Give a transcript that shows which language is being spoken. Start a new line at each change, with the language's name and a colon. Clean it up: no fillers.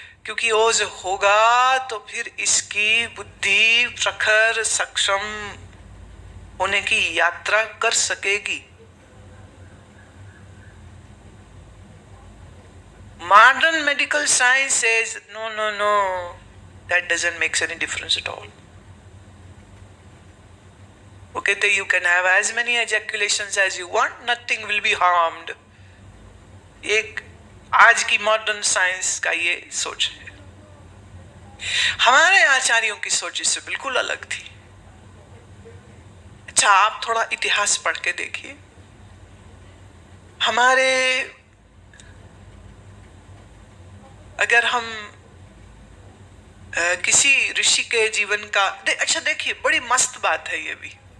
Hindi: क्योंकि ओज होगा तो फिर इसकी बुद्धि प्रखर सक्षम होने की यात्रा कर सकेगी।
English: Modern medical science says no no no, that doesn't makes any difference at all.
Hindi: वो कहते
English: you can have as many ejaculations as you want, nothing will be harmed।
Hindi: एक आज की मॉडर्न साइंस का ये सोच है। हमारे आचार्यों की सोच इससे बिल्कुल अलग थी। अच्छा, आप थोड़ा इतिहास पढ़ के देखिए। हमारे, अगर हम किसी ऋषि के जीवन का अच्छा देखिए, बड़ी मस्त बात है ये भी।